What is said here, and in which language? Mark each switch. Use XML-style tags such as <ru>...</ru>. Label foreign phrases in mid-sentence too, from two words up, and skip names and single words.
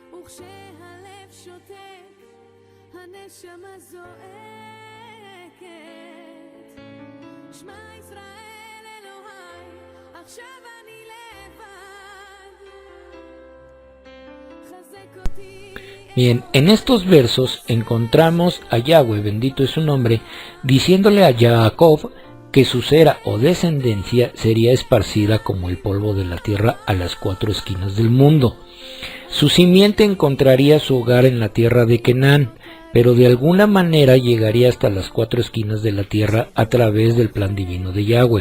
<he>וכשהלב שותק, הנשמה זועקת. שמע ישראל אלוהי, עכשיו אני לבד. חזק אותי.</he> <es>Bien, en estos versos encontramos a Yahweh, bendito es su nombre, diciéndole a Jacob que su cera o descendencia sería esparcida como el polvo de la tierra a las 4 esquinas del mundo. Su simiente encontraría su hogar en la tierra de Canaán, pero de alguna manera llegaría hasta las 4 esquinas de la tierra a través del plan divino de Yahweh.</es>